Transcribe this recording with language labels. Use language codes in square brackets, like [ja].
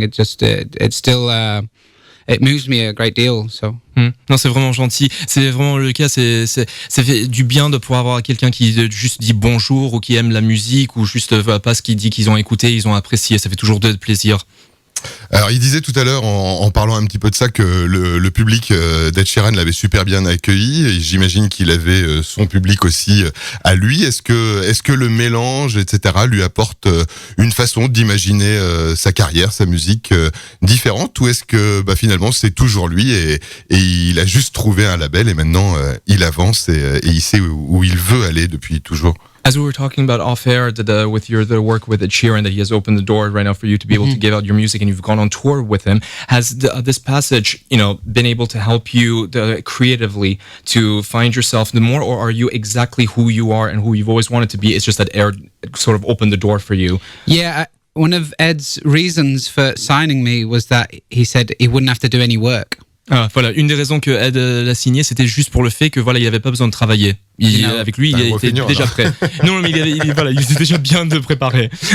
[en] It just it still it moves me a great deal. So. [fr] Non, c'est vraiment gentil. C'est vraiment le cas. Ça fait du bien de pouvoir avoir quelqu'un qui juste dit bonjour, ou qui aime la musique, ou juste pas ce qu'il dit qu'ils ont écouté, ils ont apprécié. Ça fait toujours de plaisir. Alors il disait tout à l'heure en parlant un petit peu de ça que le public d'Ed Sheeran l'avait super bien accueilli, et j'imagine qu'il avait son public aussi à lui. Est-ce que le mélange, etc., lui apporte une façon d'imaginer sa carrière, sa musique différente, ou est-ce que finalement c'est toujours lui et il a juste trouvé un label et maintenant il avance et il sait où il veut aller depuis toujours? [en] As we were talking about off air, with the work with Ed Sheeran, that he has opened the door right now for you to be able to give out your music, and you've gone on tour with him. Has this passage, been able to help you creatively to find yourself more, or are you exactly who you are and who you've always wanted to be? It's just that air sort of opened the door for you. Yeah, one of Ed's reasons for signing me was that he said he wouldn't have to do any work. [fr] Voilà, une des raisons que Ed l'a signé, c'était juste pour le fait que il avait pas besoin de travailler. Avec lui, il était déjà prêt. Non, mais il était déjà bien de préparer.